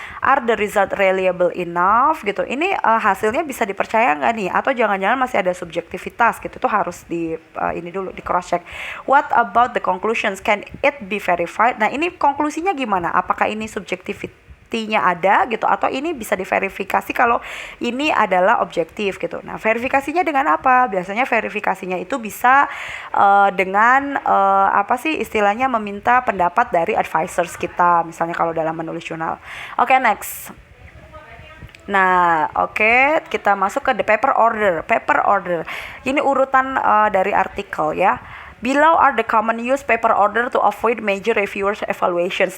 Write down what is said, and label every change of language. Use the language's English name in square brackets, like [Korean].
[English] Are the result reliable enough [Indonesian] gitu. Ini hasilnya bisa dipercaya enggak nih, atau jangan-jangan masih ada subjektivitas gitu. Itu harus di cross check. [English] What about the conclusions, can it be verified? [Indonesian] Nah, ini konklusinya gimana, apakah ini subjektivitasnya ada gitu, atau ini bisa diverifikasi kalau ini adalah objektif gitu. Nah, verifikasinya dengan apa? Biasanya verifikasinya itu bisa dengan istilahnya meminta pendapat dari advisors kita, misalnya kalau dalam menulis jurnal. [English] Oke, next. Nah, [Indonesian] kita masuk ke [English] the paper order. Paper order. [Indonesian] Ini urutan dari artikel ya. [English] Below are the common use paper order to avoid major reviewers evaluations.